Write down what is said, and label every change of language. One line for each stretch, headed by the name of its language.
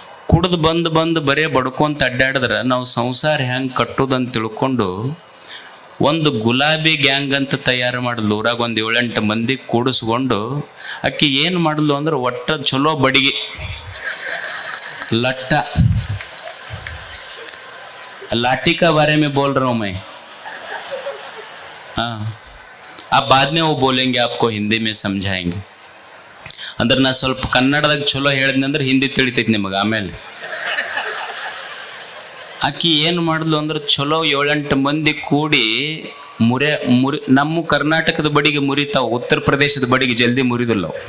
Kannada: ಕುಡ್ದು ಬಂದು ಬರೇ ಬಡ್ಕೊಂತ ಅಡ್ಡಾಡಿದ್ರೆ ನಾವು ಸಂಸಾರ ಹೆಂಗೆ ಕಟ್ಟೋದಂತ ತಿಳ್ಕೊಂಡು ಒಂದು ಗುಲಾಬಿ ಗ್ಯಾಂಗ್ ಅಂತ ತಯಾರು ಮಾಡಲು. ಊರಾಗ ಒಂದು 7-8 ಮಂದಿ ಕೂಡಿಸ್ಕೊಂಡು ಅಕ್ಕಿ ಏನು ಮಾಡಲು ಅಂದ್ರೆ, ಒಟ್ಟ ಚಲೋ ಬಡಿಗೆ
Hindi: लट्टा लाठी का बारे में बोल रहा हूं मैं. हाँ, आप बाद में वो बोलेंगे, आपको हिंदी में समझाएंगे.
Kannada: ಅಂದ್ರೆ ನಾ ಸ್ವಲ್ಪ ಕನ್ನಡದಾಗ ಚಲೋ ಹೇಳಿದ್ನಿ ಅಂದ್ರೆ ಹಿಂದಿ ತಿಳಿತೈತಿ ನಿಮಗೆ. ಆಮೇಲೆ ಆಕಿ ಏನು ಮಾಡಿದ್ಲು ಅಂದ್ರೆ, ಚಲೋ 7-8 ಮಂದಿ ಕೂಡಿ ಮುರಿ ನಮ್ಮ ಕರ್ನಾಟಕದ ಬಡಿಗೆ ಮುರಿತಾವ, ಉತ್ತರ ಪ್ರದೇಶದ ಬಡಿಗೆ ಜಲ್ದಿ ಮುರಿದಿಲ್ಲ.